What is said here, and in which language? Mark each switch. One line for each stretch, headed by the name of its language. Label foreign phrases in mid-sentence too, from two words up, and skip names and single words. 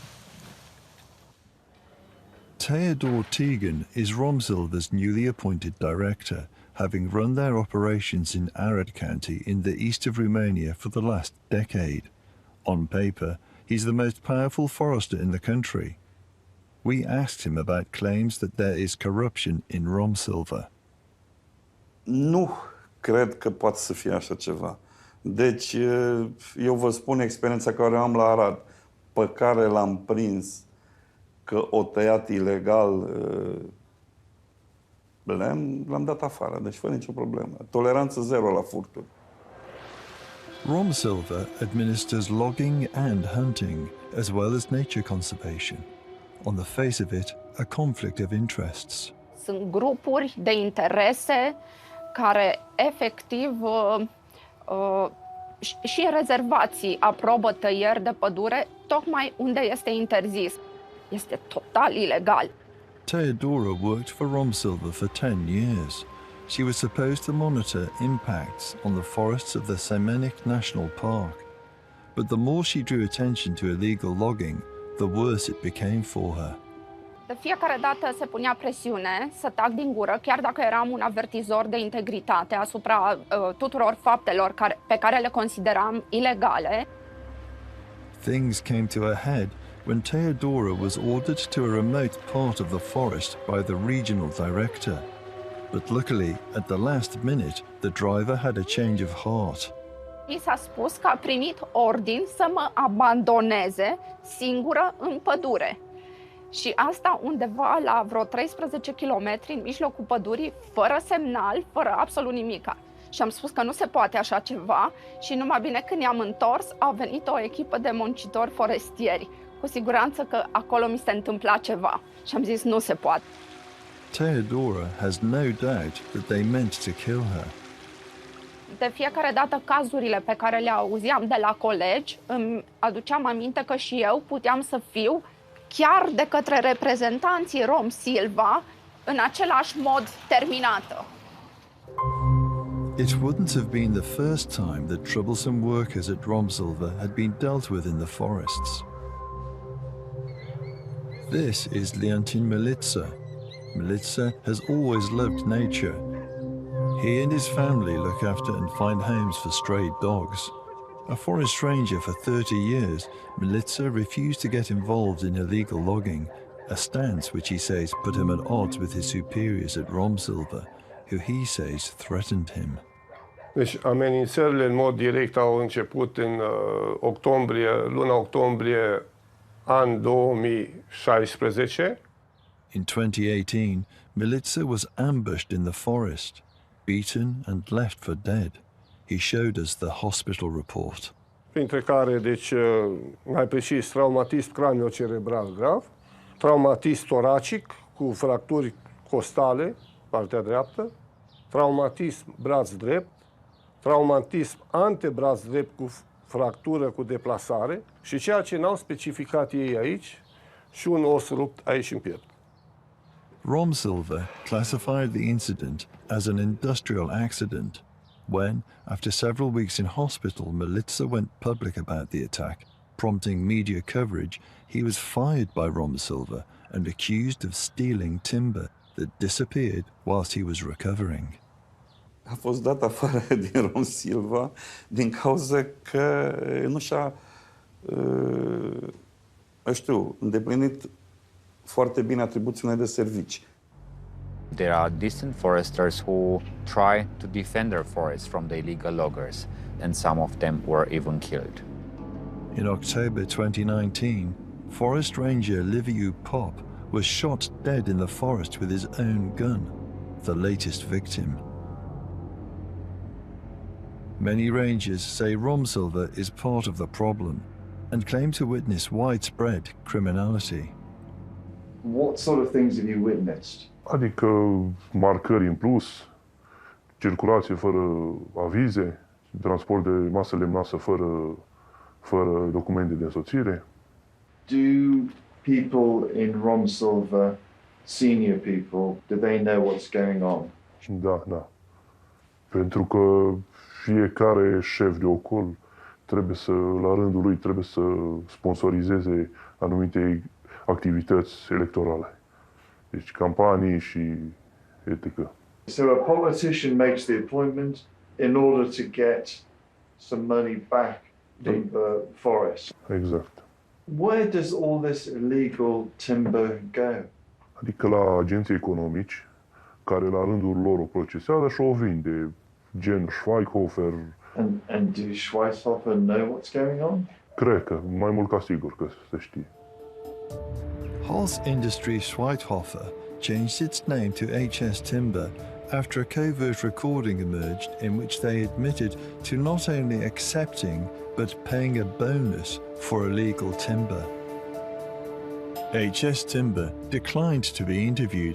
English: Theodore Tegan is Romsilver's newly appointed director, having run their operations in Arad County in the east of Romania for the last decade. On paper, he's the most powerful forester in the country. We asked him about claims that there is corruption in Romsilver.
Romanian: Nu cred că poate să fie așa ceva. Deci, eu vă spun experiența care am la Arad, pe care l-am prins că o tăiat ilegal lemn, l-am dat afară, deci fără nicio problemă. Toleranță zero la furturi.
English: Romsilver administers logging and hunting, as well as nature conservation. On the face of it, a conflict of interests.
Romanian: Sunt grupuri de interese care efectiv și rezervații aprobă tăieri de pădure tocmai unde este interzis. Este total ilegal.
English: Theodora worked for Romsilver for 10 years. She was supposed to monitor impacts on the forests of the Semenic National Park. But the more she drew attention to illegal logging, the worse it became for her.
Romanian: De fiecare dată se punea presiune să tac din gură, chiar dacă eram un avertizor de integritate asupra tuturor faptelor pe care le consideram ilegale.
English: Things came to a head when Theodora was ordered to a remote part of the forest by the regional director. But luckily, at the last minute, the driver had a change of heart.
Romanian: Mi s-a spus că a primit ordin să mă abandoneze singură în pădure. Și asta undeva la vreo 13 kilometri în mijlocul pădurii, fără semnal, fără absolut nimica. Și am spus că nu se poate așa ceva și numai bine când ne-am întors, a venit o echipă de muncitori forestieri. Cu siguranță că acolo mi se întâmpla ceva. Și am zis, nu se poate.
English: Theodora has no doubt that they meant to kill her.
Romanian: De fiecare dată cazurile pe care le auzeam de la colegi, îmi aduceam aminte că și eu puteam să fiu chiar de către reprezentanții Romsilva în același mod terminată.
English: It wouldn't have been the first time that troublesome workers at Romsilver had been dealt with in the forests. This is Leontin Militsa. Militsa has always loved nature. He and his family look after and find homes for stray dogs. A forest ranger for 30 years, Militsa refused to get involved in illegal logging, a stance which he says put him at odds with his superiors at Romsilver, who he says threatened him.
Romanian: Deci amenințările în mod direct au început în luna octombrie an 2016.
English: In 2018, Militsa was ambushed in the forest, beaten and left for dead. He showed us the hospital report.
Romanian: Printre care, deci, mai precis, traumatism craniocerebral grav, traumatism toracic cu fracturi costale, partea dreaptă, traumatism braț drept, traumatism antebraț drept cu fractură cu deplasare și ceea ce n-au specificat ei aici, și un os rupt aici în piept.
English: Romsilver classified the incident as an industrial accident when, after several weeks in hospital, Militsa went public about the attack, prompting media coverage. He was fired by Romsilver and accused of stealing timber that disappeared whilst he was recovering.
Romanian: A fost dat afară din Romsilva din cauza că nu și-a, îndeplinit foarte bine atribuțiile de servici.
English: There are distant foresters who try to defend their forests from the illegal loggers, and some of them were even killed. In October 2019, forest ranger Liviu Pop was shot dead in the forest with his own gun, the latest victim. Many rangers say Romsilver is part of the problem and claim to witness widespread criminality. What sort of things have you witnessed?
Romanian: Adică marcări în plus, circulație fără avize, transport de masă lemnoasă fără documente de însoțire.
English: Do people in Romsilver, senior people, do they know what's going on?
Romanian: Da. Pentru că fiecare șef de ocol trebuie să, la rândul lui, trebuie să sponsorizeze anumite activități electorale. Deci campanii și etică.
English: So a politician makes the appointment in order to get some money back from the forest.
Romanian: Exact.
English: Where does all this illegal timber go?
Romanian: Adică la agenții economici, care la rândul lor o procesează și o vinde, gen Schweighofer.
English: And do Schweighofer know what's going on?
Romanian: Cred că, mai mult ca sigur că se știe.
English: Holz Industry Schweighofer changed its name to HS Timber after a covert recording emerged in which they admitted to not only accepting but paying a bonus for illegal timber. HS Timber declined to be interviewed.